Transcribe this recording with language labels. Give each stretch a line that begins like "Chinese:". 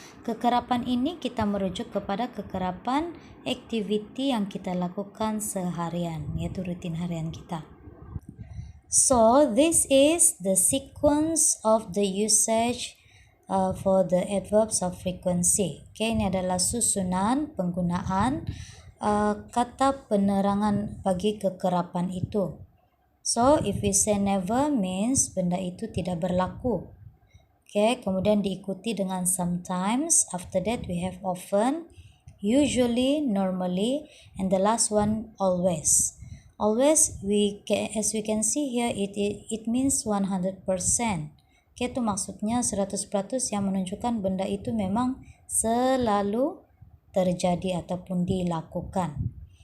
Malay: Kekerapan ini kita merujuk kepada kekerapan activity yang kita lakukan seharian, yaitu rutin harian kita.
English: So this is the sequence of the usage for the adverbs of frequency.
Malay: Okay, ini adalah susunan penggunaan kata penerangan bagi kekerapan itu.
English: So if we say never means
Malay: benda itu tidak berlaku. Okay, kemudian diikuti dengan sometimes.
English: After that we have often, usually, normally, and the last one always. Always, as we can see here, it means 100%.
Malay: Okay, itu maksudnya 100% yang menunjukkan benda itu memang selalu terjadi ataupun dilakukan.